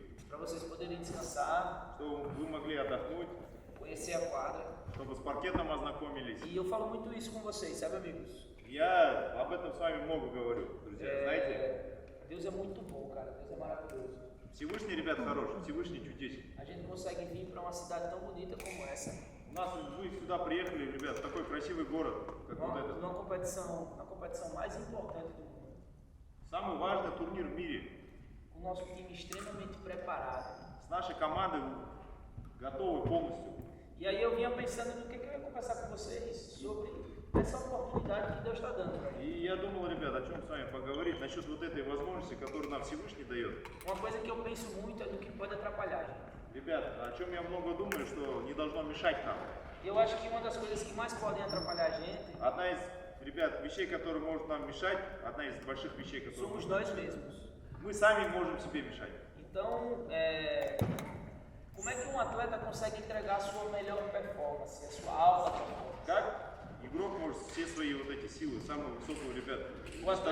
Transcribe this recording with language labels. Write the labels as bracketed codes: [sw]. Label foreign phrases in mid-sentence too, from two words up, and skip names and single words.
[pt] Para vocês poderem descansar, [ru] Чтобы вы могли отдохнуть, [pt] conhecer a quadra. [ru] чтобы с паркетом ознакомились. [pt] E eu falo muito isso com vocês, sabe, amigos? [ru] Я об этом с вами много говорю, друзья. Знаете, [pt] Deus é muito bom, cara. Deus é maravilhoso. [ru] Всевышний, ребят, хороший, Всевышний чудесен. [pt] A gente consegue vir para uma cidade tão bonita como essa, [ru] У нас вы сюда приехали, ребят, в такой красивый город, как вот этот. [pt] numa competição, na competição mais importante do mundo, [ru] Самый важный турнир в мире. [pt] com o nosso time extremamente preparado. [ru] С нашей командой готовы полностью. [pt] E aí eu vinha pensando no que eu ia conversar com vocês sobre essa oportunidade que Deus está dando para mim. [ru] И я думал, ребят, о чем с вами поговорить насчет вот этой возможности, которую нам Всевышний дает. [pt] Uma coisa que eu penso muito é do que pode atrapalhar a gente. [ru] Ребят, о чем я много думаю, что не должно мешать нам. [pt] Eu acho que uma das coisas que mais podem atrapalhar a gente [ru] Одна из, ребят, вещей, которые может нам мешать, одна из больших вещей, которые [pt] somos [ru] может [pt] nós mesmos. [ru] мы сами можем себе мешать. [pt] Então, como é que um atleta consegue entregar a sua melhor performance, a sua alta performance? [ru] Как игрок может все свои вот эти силы, самую высокую, ребят, У атлета-